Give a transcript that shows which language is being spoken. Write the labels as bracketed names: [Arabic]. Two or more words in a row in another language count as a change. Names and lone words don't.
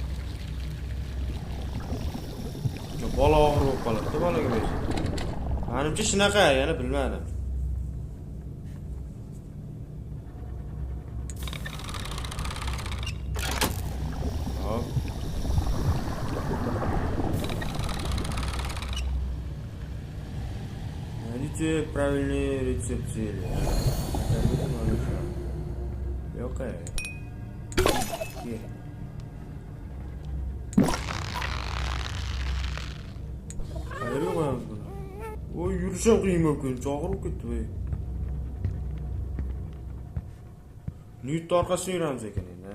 [Uzbek] Bola og'ir bo'lib qoladi, bolaga bersa. Menimcha shunaqa, yana bilmadim. Hop. [Russian] Найдите правильный рецепт зелья. [Uzbek] Yo'q-a. Qayerga qo'yamiz buni? Voy, yurishim qiyin bo'lib chog'irib ketdi voy. Niyut orqasiga yuramiz ekan endi.